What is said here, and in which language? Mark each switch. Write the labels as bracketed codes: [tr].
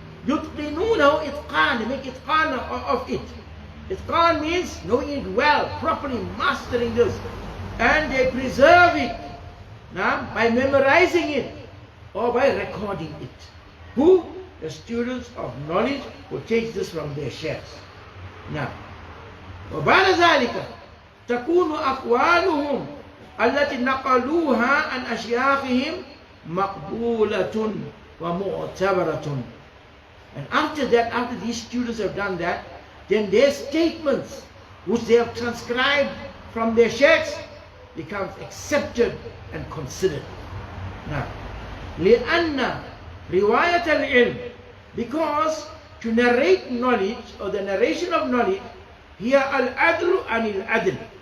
[ar] يُتْقِنُونَهُ إِتْقَانِ. [en] They make itqan of it. Itqan means knowing it well, properly mastering this. And they preserve it by memorizing it or by recording it. Who? The students of knowledge who take this from their sheikhs. Now, [ar] وبعد ذلك تكون أقوالهم التي نقلوها عن أشياخهم مقبولة ومعتبرة. [en] And after that, after these students have done that, then their statements, which they have transcribed from their sheikhs, becomes accepted and considered. Now, [ar] لأن رواية العلم, [en] because to narrate knowledge, or the narration of knowledge, here [ar] al-adlu anil adl.